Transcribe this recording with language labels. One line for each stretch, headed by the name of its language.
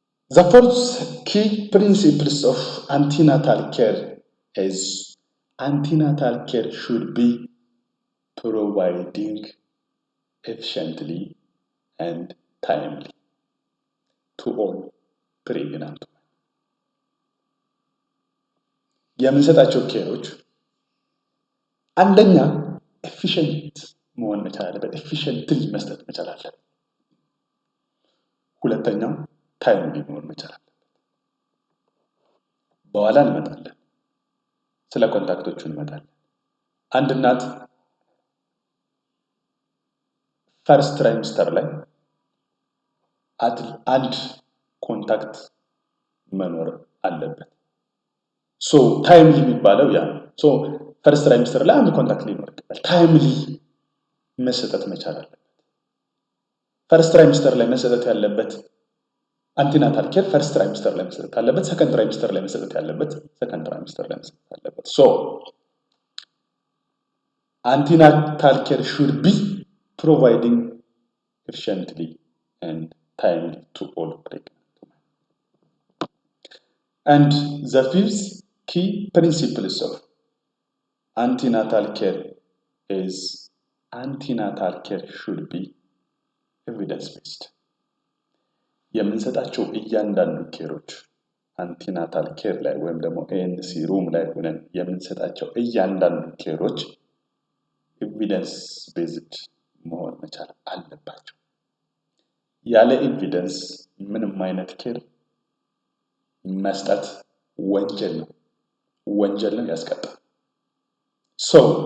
English: The fourth key principles of antenatal care is antenatal care should be providing efficiently and timely to all pregnant women.
Amharic: የምንሰጣቸው ኬሮች አንደኛ ኤፊሽንት መሆን መቻል አለበት። ኤፊሽንትሊ መስጠት መቻል አለበት። ሁለተኛው ታይምሊ መሆን መቻል አለበት። በኋላ እንመጣለን። ስለ ኮንታክቶቹ እንመጣለን። አንድ እናት ፈርስት ትራይሚስተር ላይ አንድ ኮንታክት መኖር አለበት። ሶ ታይምሊ የሚባለው ያ ሶ ፈርስት ትራይሚስተር ላይ አንድ ኮንታክት ሊኖር ይገባል። ታይምሊ መሰጠት መቻል አለበት። ፈርስት ትራይሚስተር ላይ መሰጠት ያለበት አንቲናታል ኬር ፈርስት ትራይሚስተር ላይ መሰጠት አለበት። ሰከንድ ትራይሚስተር ላይ መሰጠት ያለበት ሰከንድ ትራይሚስተር ላይ መሰጠት አለበት። ሶ
English: antenatal care should be providing efficiently and timely to all pregnant women. And the fifth key principles of antenatal care is antenatal care should be evidence-based.
Amharic: የምንሰጣቸው እያንዳንዱ ኬሮች አንቲናታል ኬር ላይ ወይም ደግሞ ኤንሲ ሩም ላይ ሆነን የምንሰጣቸው እያንዳንዱ ኬሮች ኤቪደንስ ቤዝድ መሆን መቻል አለባቸው። ያለ ኤቪደንስ ምንም አይነት ኬር መስጠት ወንጀል ነው። ወንጀል ነው ያስቀጣል። So,